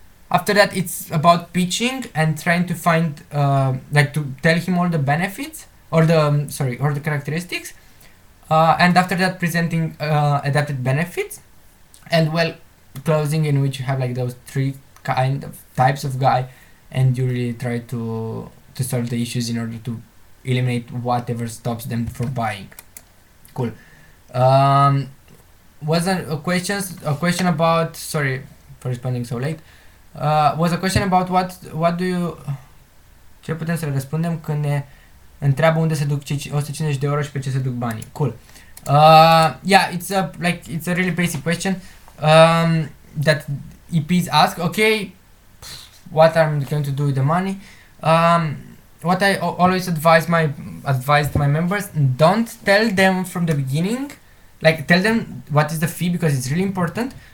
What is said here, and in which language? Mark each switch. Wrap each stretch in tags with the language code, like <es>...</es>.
<en>After that, it's about pitching and trying to find like to tell him all the benefits or the characteristics, and after that presenting adapted benefits, and well, closing, in which you have like those 3 kind of types of guy, and you really try to solve the issues in order to eliminate whatever stops them from buying. Cool. Was a question about, sorry for responding so late, was a question about what do you,</en> <ro>ce putem să le răspundem când ne întreabă unde se duc cei 150 de euro și pe ce se duc banii.</ro> <en>Cool. Yeah, it's a really basic question that EPs ask. Okay, what I'm going to do with the money? What I always advise my members, don't tell them from the beginning, like tell them what is the fee because it's really important.</en>